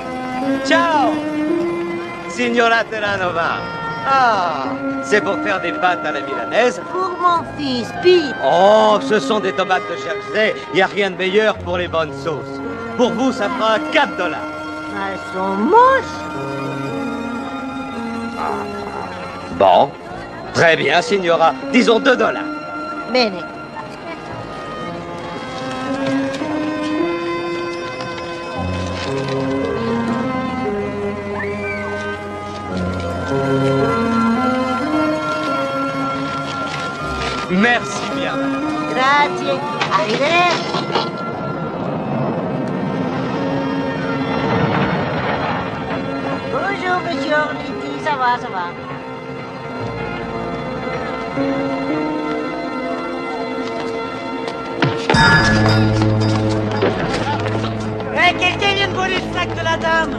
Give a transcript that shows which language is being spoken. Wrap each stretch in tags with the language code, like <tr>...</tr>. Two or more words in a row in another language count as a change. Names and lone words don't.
<it>Ciao, signora Terranova.</it> <fr>Ah, c'est pour faire des pâtes à la milanaise? Pour mon fils, Pete. Oh, ce sont des tomates de Jersey. Il n'y a rien de meilleur pour les bonnes sauces. Pour vous, ça fera 4 $. Elles sont moches. Bon, très bien, signora. Disons 2 $.</fr> <it>Bene.</it> <fr>Merci bien.</fr> <it>Grazie. Arrivederci.</it> <fr>Bonjour, monsieur Orliti. Ça va, ça va. Hé, quelqu'un vient de voler le sac de la dame!</fr>